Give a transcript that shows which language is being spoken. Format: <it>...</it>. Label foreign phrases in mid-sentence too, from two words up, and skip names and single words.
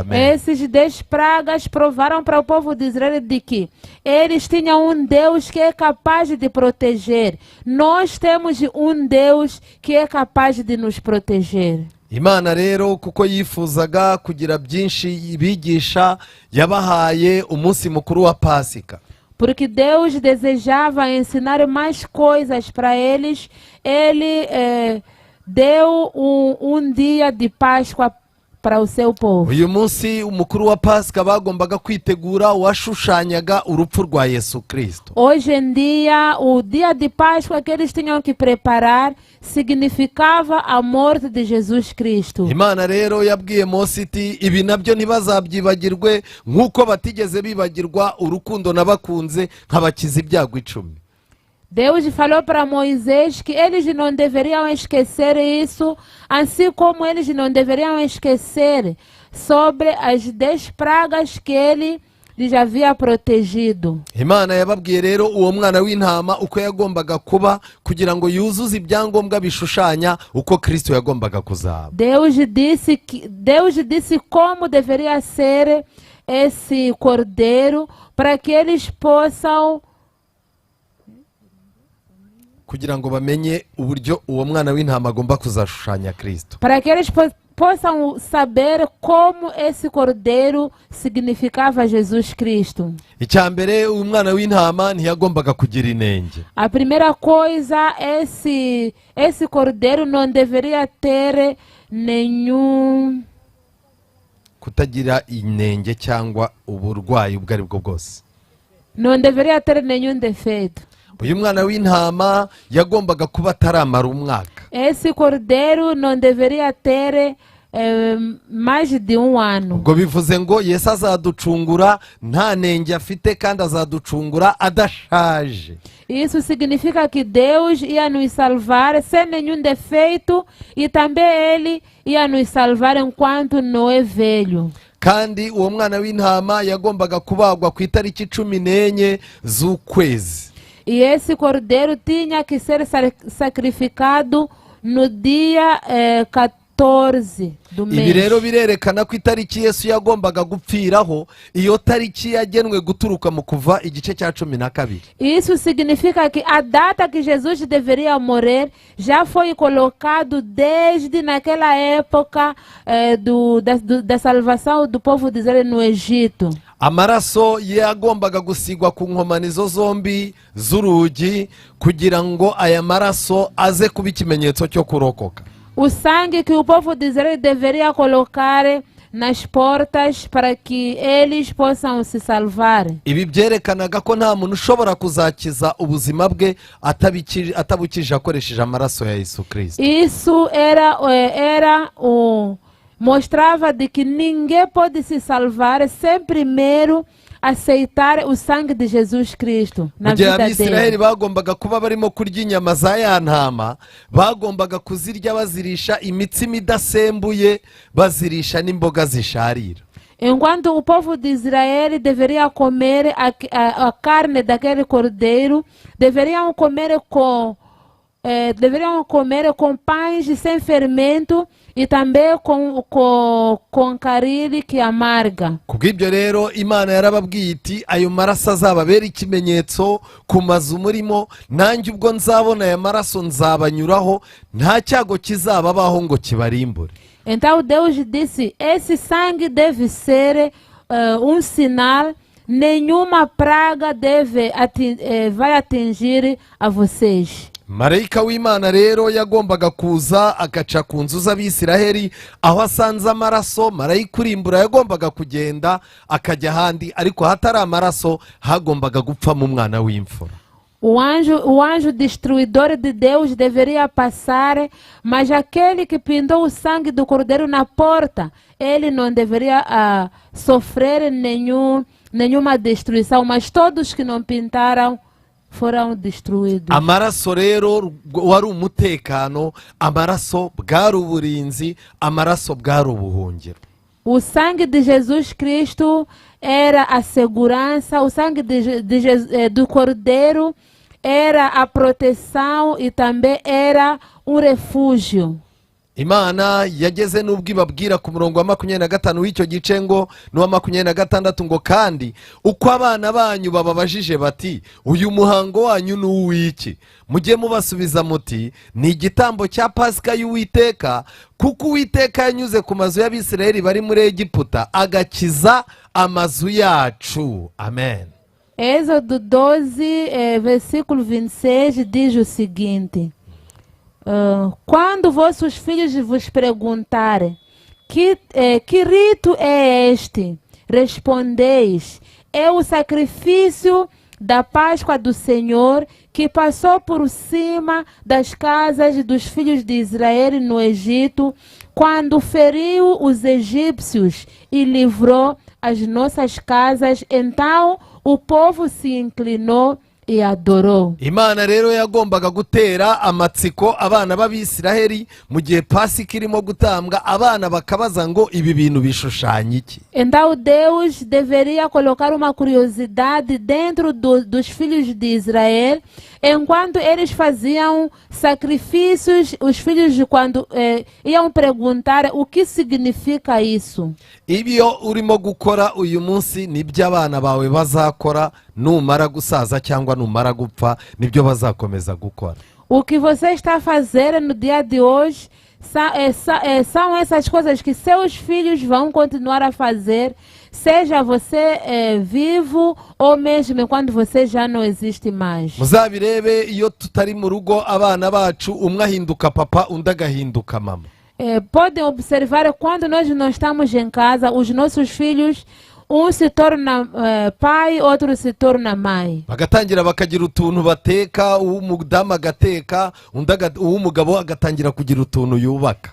<pt>Esses 10 pragas provaram para o povo de Israel de que eles tinham um Deus que é capaz de proteger. Nós temos um Deus que é capaz de nos proteger.</pt> <rw>Imana rero kuko yifuzaga kugira byinshi ibigisha, yabahaye umunsi mukuru wa Pasika.</rw> <pt>Porque Deus desejava ensinar mais coisas para eles, Ele deu um dia de Páscoa para o seu povo.</pt> <rw>uyu munsi umukuru wa pasika bagombaga kwitegura uwashushanyaga urupfu rwa Yesu Kristo.</rw> <pt>Hoje em dia, o dia de Páscoa que eles tinham que preparar significava a morte de Jesus Cristo.</pt> <rw>Imana rero yabwiye Mose iti ibi nabyo ntibazabyibagirwe nk'uko batigeze bibagirwa urukundo nabakunze nkabakiza ibyago 10.</rw> <pt>Deus falou para Moisés que eles não deveriam esquecer isso, assim como eles não deveriam esquecer sobre as 10 pragas que ele lhes havia protegido.</pt> <rw>Imana yababwiye rero uwo mwana w'intama uko yagombaga kuba kugira ngo yuzuze ibyangombwa bishushanya uko Kristo yagombaga kuzaba.</rw> <pt>Deus disse como deveria ser esse cordeiro para que eles possam</pt> <rw>kugira ngo bamenye uburyo uwo mwana w'intama agomba kuzashushanya Kristo.</rw> <pt>para que eles possam saber como esse cordeiro significava Jesus Cristo.</pt> <rw>Icyambere uwo mwana w'intama ntiyagombaga kugira inenge.</rw> <pt>A primeira coisa, esse cordeiro não deveria ter nenhum</pt> <rw>kutagira inenge cyangwa uburwayi ubwo ari bwo bwose.</rw> <pt>não deveria ter nenhum defeito.</pt> <rw>Uyu mwana w'intama yagombaga kuba ataramara umwaka.</rw> <pt>Esse cordeiro não deveria ter mais de ano.</pt> <rw>Ubwo bivuze ngo Yesu azaducungura nta nenge afite kandi azaducungura adashaje.</rw> <pt>Isso significa que Deus ia nos salvar sem nenhum defeito e também Ele ia nos salvar enquanto não é velho.</pt> <rw>Kandi uwo mwana w'intama yagombaga kubagwa ku itariki 14 z'ukwezi.</rw> <pt>E esse cordeiro tinha que ser sacrificado no dia 14 do mês.</pt> <rw>Ibi rero birerekana ko itariki Yesu yagombaga gupfiraho iyo tariki yagenwe guturuka mu kuva igice cya 12.</rw> <pt>Isso significa que a data que Jesus deveria morrer já foi colocado desde naquela época da salvação do povo de Israel no Egito.</pt> <rw>Amaraso yagombaga gusigwa ku nkomanizo zombi z'urugi kugira ngo aya maraso aze kuba ikimenyetso cyo kurokoka.</rw> <pt>O sangue que o povo de Israel deveria colocar nas portas para que eles possam se salvar.</pt> <rw>Ibi byerekanaga ko nta muntu ushobora kuzakiza ubuzima bwe atabukije akoresheje amaraso ya Yesu Kristo.</rw> <pt>Isso mostrava de que ninguém pode se salvar sem primeiro aceitar o sangue de Jesus Cristo na vida dele.</pt> <rw>Abisiraheli bagombaga kuba barimo kurya inyama za ya ntama, bagombaga kuzirya bazirisha imitsima idasembuye, bazirisha n'imboga zisharira.</rw> <pt>Enquanto o povo de Israel deveria comer a carne daquele cordeiro, deveriam comer com pães sem fermento e também com carne que amarga.</pt> <rw>Kubw'ibyo rero Imana yarababwiye iti ayo maraso azababera ikimenyetso ku mazu murimo, nanjye ubwo nzabona aya maraso nzabanyuraho, nta cyago kizababaho ngo kibarimbure.</rw> <pt>Então Deus disse, esse sangue deve ser sinal, nenhuma praga vai atingir a vocês.</pt> <rw>Marayika w'Imana rero yagombaga kuza agaca ku nzu z'Abisiraheli, aho asanze amaraso marayika urimbura yagombaga kugenda akajya ahandi, ariko hatari amaraso hagombaga gupfamo umwana w'imfura.</rw> <pt>O anjo destruidor de Deus deveria passar, mas aquele que pintou o sangue do cordeiro na porta, ele não deveria sofrer nenhuma destruição, mas todos que não pintaram foram destruídos.</pt> <rw>Amaraso rero wari umutekano, amaraso bwari uburinzi, amaraso bwari ubuhungiro.</rw> <pt>O sangue de Jesus Cristo era a segurança, o sangue do Cordeiro era a proteção e também era um refúgio.</pt> <rw>Imana yageze n'ubwo ibabwira ku murongo wa 25 w'icyo gice ngo n'uwa 26 ngo kandi uko abana banyu bababajije bati uyu muhango wanyu ni uw'iki, mujye mubasubiza muti ni igitambo cya Pasika y'Uwiteka, kuko Uwiteka yanyuze ku mazu y'Abisiraheli bari muri Egiputa agakiza amazu yacu. Amen.</rw> <pt>Êxodo 12, versículo 26 diz o seguinte: quando vossos filhos vos perguntarem que rito é este? Respondeis: é o sacrifício da Páscoa do Senhor, que passou por cima das casas dos filhos de Israel no Egito, quando feriu os egípcios e livrou as nossas casas. Então o povo se inclinou e adorou.</pt> <rw>Imana rero yagombaga gutera amatsiko abana b'Abisiraheli mu gihe Pasika irimo gutambwa, abana bakabaza ngo ibi bintu bishushanya iki.</rw> <pt>Então Deus deveria colocar uma curiosidade dentro dos filhos de Israel, enquanto eles faziam sacrifícios. Os filhos, quando iam perguntar o que significa isso.</pt> <rw>Ibyo urimo gukora uyu munsi nibyo abana bawe bazakora numara gusaza cyangwa numara gupfa, nibyo bazakomeza gukora.</rw> <pt>O que você está a fazer no dia de hoje são essas coisas que seus filhos vão continuar a fazer, seja você vivo ou mesmo quando você já não existe mais.</pt> <rw>Muzabirebe iyo tutari mu rugo abana bacu umwe ahinduka papa undi agahinduka mama.</rw> <pt>Podem observar, quando nós não estamos em casa, os nossos filhos, um se torna pai, outro se torna mãe.</pt> <rw>Bagatangira bakagira utuntu bateka, uw'umudamu agateka, uw'umugabo agatangira kugira utuntu yubaka.</rw>